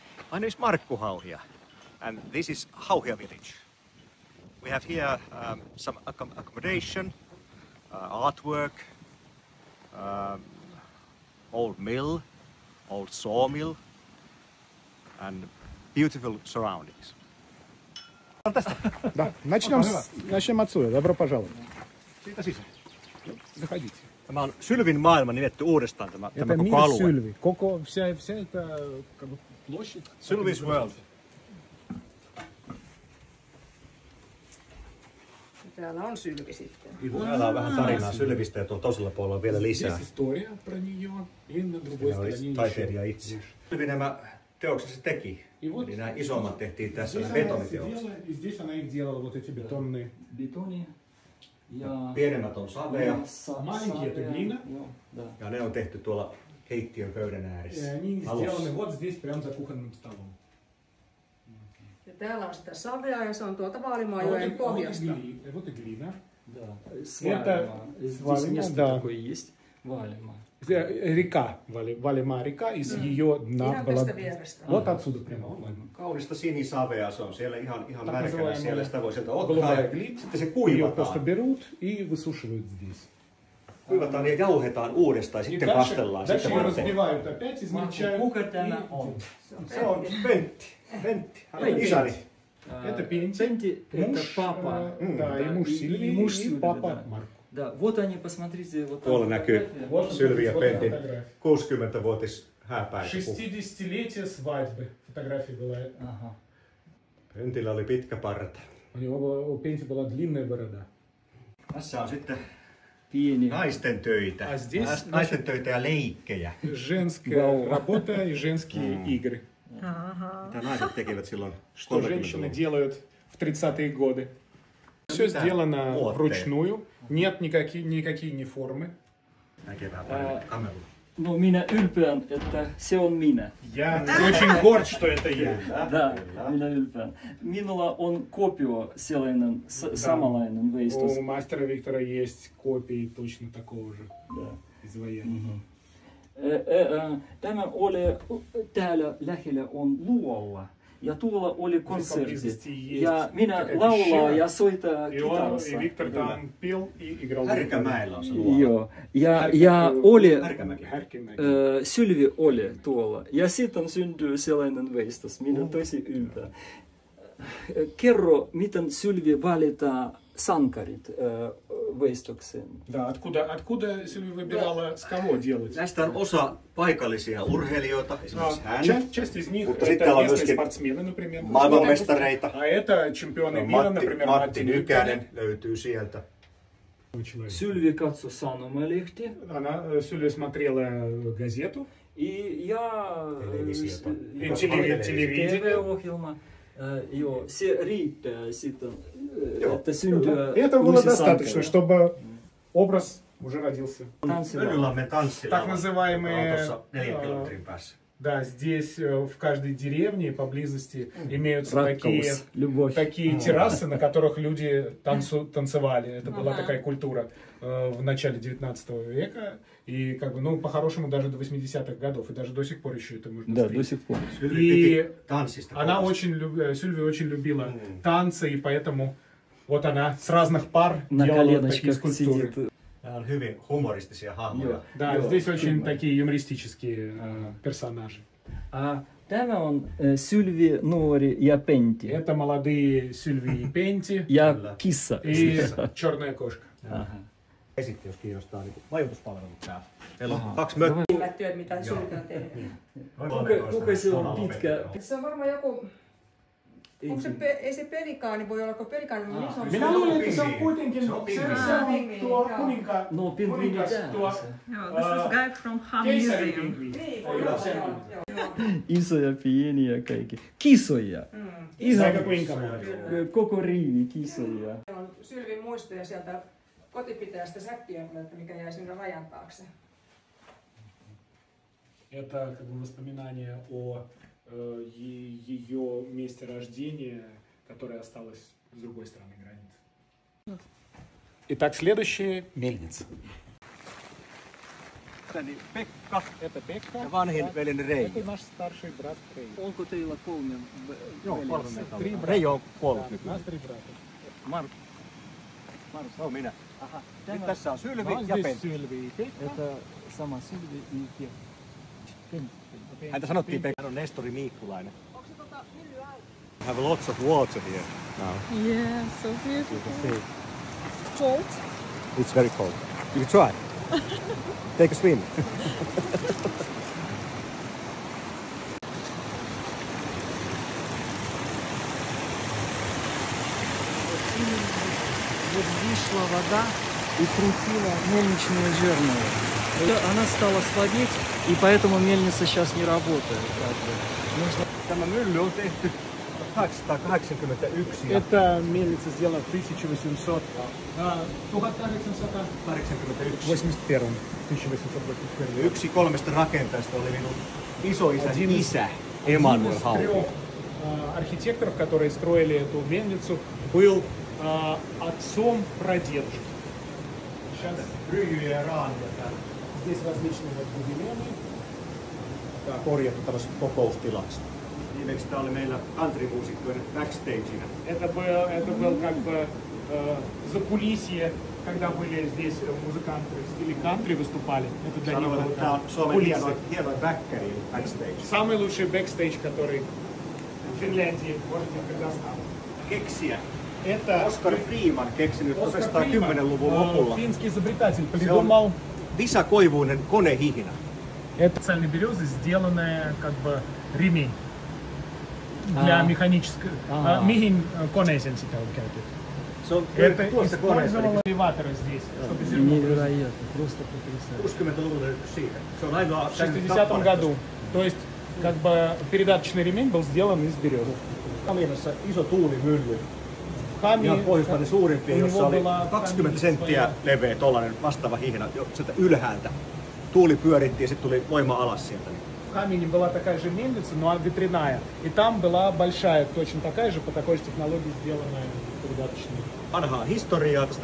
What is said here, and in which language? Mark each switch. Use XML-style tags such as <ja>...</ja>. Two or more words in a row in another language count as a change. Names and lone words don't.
<en>My name is Markku Hauhia, and this is Hauhia village. We have here some accommodation, artwork, old mill, old sawmill, and beautiful surroundings.</en> <ru>Да, начнем отсюда. Добро пожаловать.</ru> <fi>Siitä sisään.</fi> <ru>Заходите.</ru> <fi>Tämä on Sylvin maailma nimetty uudestaan tämä</fi> <ru>Это</ru> <fi>koko</fi> <ru>мир</ru> <fi>alue.</fi> <ru>Сильви. Вся эта как бы, площадь.</ru> <en>Sylvi's World.</en> <fi>Täällä on Sylvi sitten. Täällä on vähän tarinaa Sylvistä ja tuolla toisella puolella on vielä lisää.</fi> <ru>Здесь история про нее, и на другой</ru> <fi>Siinä oli</fi> <ru>стороне</ru> <fi>taiteilija</fi> <ru>еще.</ru> <fi>itse. Sylvi nämä teoksensa teki. Eli nämä isommat tehtiin tässä, nämä betoniteokset.</fi> <ru>И здесь она их делала, вот эти бетонные. Бетоне.</ru> <fi>Pienemmät on savea</fi> <ru>Маленькие это глина.</ru> <fi>ja ne on tehty tuolla keittiön pöydän</fi> <ru>И</ru> <fi>ääressä.</fi> <ru>они</ru> <fi>Alussa.</fi> <ru>сделаны вот здесь, прямо за кухонным столом.</ru> <fi>Ja täällä on sitä savea ja se on tuolta</fi> <ru>А</ru> <fi>Vaalimaanjoen pohjasta.</fi> <ru>Вот и глина. Да. Это Свалима. Здесь Свалима, место да. такое есть. Валима. Река, Валима река, из ее дна</ru> <fi>Ihan</fi> <ru>была...</ru> <fi>tästä vierestä.</fi> <ru>Вот отсюда прямо.</ru> <fi>Kaunista sinisavea, se on siellä ihan märkänä,</fi> <ru>называемая</ru> <fi>siellä sitä voi sieltä ottaa</fi> <ru>голубая</ru> <fi>ja</fi> <ru>глина.</ru> <fi>sitten se</fi> <ru>Ее просто</ru> <fi>kuivataan.</fi> <ru>берут и высушивают здесь.</ru> <fi>Kuivataan ja jauhetaan uudestaan ja</fi> <ru>И</ru> <fi>sitten</fi> <ru>дальше</ru> <fi>kastellaan.</fi> <ru>ее</ru> <fi>Sitten varten.</fi> <ru>разбивают опять, измельчают.</ru> <fi>Kuka tämä</fi> <ru>и-</ru> <fi>on? Se on Pentti. Pentti. Hän on isäni.</fi> <ru>Это Пенти, Пенти это муж, папа. да, и муж Сильвии, и муж и Сильвии, папа да. Марко. Да, вот они, посмотрите, вот</ru> <fi>Tuolla näkyy</fi> <ru>фотография. Вот</ru> <fi>Sylvi ja</fi> <ru>вот</ru> <fi>Pentin</fi> <ru>фотография.</ru> <fi>60-vuotis hääpäivä.</fi> <ru>60-летие свадьбы. Фотография была. Ага.</ru> <fi>Pentillä oli pitkä parta.</fi> <ru>У Пенти была длинная борода.</ru> <fi>Tässä on sitten Pieni. naisten töitä.</fi> <ru>А здесь,</ru> <fi>Naisten töitä ja leikkejä.</fi> <ru>женская работа и женские игры.</ru> <fi>Mitä naiset tekivät silloin</fi> <ru>Что женщины</ru> <fi>30-luvulla.</fi> <ru>делают в 30-е годы. Все сделано Вот вручную. Нет никакие не формы.</ru> <fi>Näkee vähän paremmin kameralla. No minä ylpeän, että se on minä.</fi> <ru>Я очень горд, что это я. Да,</ru> <fi>minä ylpeän. Minulla on kopio sellainen samanlainen veistos.</fi> <ru>У мастера Виктора есть копии точно такого же Да. из военного.</ru> <fi>Tämä oli täällä lähellä on luola. Ja tuolla oli konsertti. Ja minä laulaa ja soittaa</fi> <ru>И он,</ru> <fi>kitarassa.</fi> <ru>и Виктор там пел и играл.</ru> <fi>Härkämäellä on se luola. Joo. Ja oli, Härkämäki. Härkämäki. Sylvi oli tuolla. Ja sitten syntyi sellainen veistos. Minä tosi ylpeä. Kerro, miten Sylvi valitaan sankarit veistokseen?</fi> <ru>Да, откуда Сильвия выбирала, с кого делать?</ru> <fi>Näistä on osa paikallisia urheilijoita, esimerkiksi hän.</fi> <ru>Часть из них</ru> <fi>Mutta</fi> <ru>это</ru> <fi>sitten täällä on</fi> <ru>местные</ru> <fi>myöskin</fi> <ru>спортсмены, например.</ru> <fi>maailmanmestareita.</fi> <ru>А это чемпионы мира, например,</ru> <fi>Matti Matti Nykänen löytyy sieltä. Nykänen. Sylvi katsoi sanomalehti. Сильвия смотрела газету. Ja</fi> <ru>Телевидение.</ru> <fi>TV-ohjelma. Joo, se riittää sitten, että syntyy</fi> <ru>Это было</ru> <fi>uusi</fi> <ru>достаточно,</ru> <fi>sankari.</fi> <ru>чтобы образ уже родился.</ru> <fi>Öljylammen tanssila</fi> <ru>Так называемые,</ru> <fi>tuossa 4 kilometrin päässä.</fi> <ru>Да, здесь в каждой деревне поблизости имеются Раккаус, любовь. такие террасы, на которых люди танцевали. Это была такая культура в начале 19 века. И как бы, ну, по-хорошему, даже до 80-х годов. И даже до сих пор еще это можно Да, встретить. до сих пор.</ru> <fi>Sylvi</fi> <ru>И</ru> <fi>piti tanssista</fi> <ru>она</ru> <fi>kovasti.</fi> <ru>Сильвия очень любила танцы, и поэтому вот она с разных пар На делала такие коленочках скульптуры. сидит.</ru> <fi>Nämä on hyvin humoristisia hahmoja.</fi> <ru>Да,</ru> <fi>Joo,</fi> <ru>здесь очень</ru> <fi>kyllä.</fi> <ru>такие юмористические персонажи.</ru> <fi>Tämä on Sylvi, nuori ja Pentti.</fi> <ru>Это молодые Сильви и Пенти</ru> <fi>Ja Kyllä. kissa.</fi> <ru>и черная кошка.</ru> <fi>Aha. Esitti, jos kiinnostaa niin majoituspalvelut täällä. Meillä on 2 mökkiä. Hyvät työt, mitä Sylvi on tehnyt. Kuka se on pitkä? Se on varmaan joku... Onko se, ei se pelikaani, voi olla, kun pelikaani on niin Minä luulen, että se on pingviini. kuitenkin Se on pingviini. se on tuo kuninka, No, pingviini kuningas, tuo Joo,</fi> <en>this is guy from Han</en> <fi>keisarin</fi> <en>Museum.</en> <fi>pingviini. Niin, voi olla, joo. Isoja, pieniä kaikki. Kisoja. Ihan Aika kuinka monta. koko riivi kisoja. On Sylvin muistoja sieltä kotipitäjästä Säkkiönkulta, mikä jäi sinne rajan taakse.</fi> <ru>Это как бы воспоминание о ее месте рождения, которое осталось с другой стороны границы. Итак, следующее — мельница.</ru> <fi>isäni Pekka</fi> <ru>Это Пекка.</ru> <fi>ja vanhin veljeni Reijo.</fi> <ru>Это наш старший брат Reijo.</ru> <fi>Onko teillä kolme Joo, veljeä? 3 meitä</fi> <ru>Три</ru> <fi>on.</fi> <ru>брата.</ru> <fi>Reijo on kuollut</fi> <ru>Да,</ru> <fi>nykyään.</fi> <ru>нас 3 брата.</ru> <fi>Mark. Se on minä. Aha, Nyt tämä, tässä on Sylvi</fi> <ru>Ну,</ru> <fi>ja</fi> <ru>здесь</ru> <fi>Pentti.</fi> <ru>Сильви и Петька.</ru> <fi>että sama Sylvi и Pekka. Häntä sanottiin Pekka. Hän on Nestori Miikkulainen.</fi> <en>Have lots of water here now. Yeah, so beautiful. Cold. It's very cold. You try. Take a swim.</en> <ru>Вот вышла вода и крутила мельничные жернова. Она стала слабеть, и поэтому мельница сейчас не работает. Как бы. Нужно...</ru> <fi>Tämä mylly on tehty 1881 ja</fi> <ru>Это мельница сделана в 1881. 1881.</ru> <fi>yksi 3 rakentajasta oli minun isoisäni</fi> <ru>Один</ru> <fi>isä</fi> <ru>Один</ru> <fi>Emanuel</fi> <ru>из</ru> <fi>Hauki.</fi> <ru>3 архитекторов, которые строили эту мельницу, был отцом прадедушки. Сейчас</ru> <fi>Ryijy ja raania täällä.</fi> <ru>здесь различные вот гобелены.</ru> <fi>Tää on korjattu tällaisesta kokoustilaksi. Viimeksi tää oli meillä country-muusikkojen backstageina.</fi> <ru>Это был как бы закулисье, когда были здесь музыканты в стиле кантри выступали. Это для них</ru> <fi>Sanoin,</fi> <ru>было</ru> <fi>että tää on</fi> <ru>как</ru> <fi>Suomen</fi> <ru>кулисы.</ru> <fi>hienoin backkäri backstage.</fi> <ru>Самый лучший бэкстейдж, который в Финляндии может никогда стал.</ru> <fi>Keksiä.</fi> <ru>Это</ru> <fi>Oskar Freeman keksinyt</fi> <ru>Оскар</ru> <fi>1910-luvun lopulla.</fi> <ru>финский изобретатель, придумал</ru> <fi>Visa Koivuinen konehihina.</fi> <ru>это специальные березы, сделанная как бы ремень для механической.</ru> <fi>Mihin koneeseen sitä on käytetty? Se on</fi> <ru>Это</ru> <fi>tuossa koneessa.</fi> <ru>использовало элеваторы здесь, чтобы зерно. Невероятно, просто потрясающе.</ru> <fi>60-luvulla siitä. Se on ainoa</fi> <ru>В 60-м году. То есть как бы передаточный ремень был сделан из березы.</ru> <fi>Haminassa iso tuulimylly.</fi> <ru>Хами,</ru> <fi>Ihan Pohjoismaiden suurimpia,</fi> <ru>у него</ru> <fi>jossa oli</fi> <ru>была</ru> <fi>20</fi> <ru>Хами</ru> <fi>senttiä</fi> <ru>своя.</ru> <fi>leveä tollainen vastaava hihna jo sieltä ylhäältä. Tuuli pyöritti ja sitten tuli voima alas sieltä.</fi> <ru>В Хамине была такая же мельница, но ветряная. И там была большая, точно такая же, по такой же технологии сделанная передаточная.</ru> <fi>Vanhaa historiaa tästä</fi>